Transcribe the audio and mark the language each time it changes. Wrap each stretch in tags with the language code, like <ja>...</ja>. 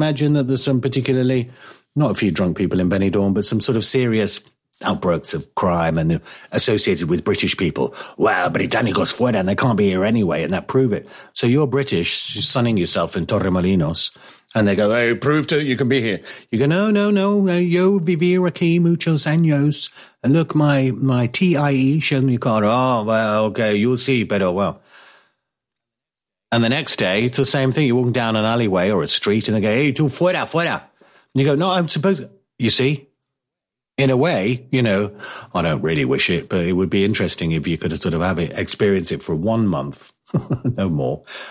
<en>Imagine that there's some particularly, not a few drunk people in Benidorm, but some sort of serious outbreaks of crime and associated with British people. Well,</en> <es>Britannicos fuera,</es> <en>and they can't be here anyway, and that prove it. So you're British, sunning yourself in Torremolinos, and they go, hey, prove to you can be here. You go,</en> <es>no, yo vivir aquí muchos años.</es> <en>And look, my TIE, show me your card. Oh, well, okay, you'll see, pero well. And the next day, it's the same thing. You're walking down an alleyway or a street, and they go, hey,</en> <es>tú, fuera.</es> <en>And you go, no, I'm supposed to. You see? In a way, you know, I don't really wish it, but it would be interesting if you could sort of have it, experience it for 1 month, no more.</en>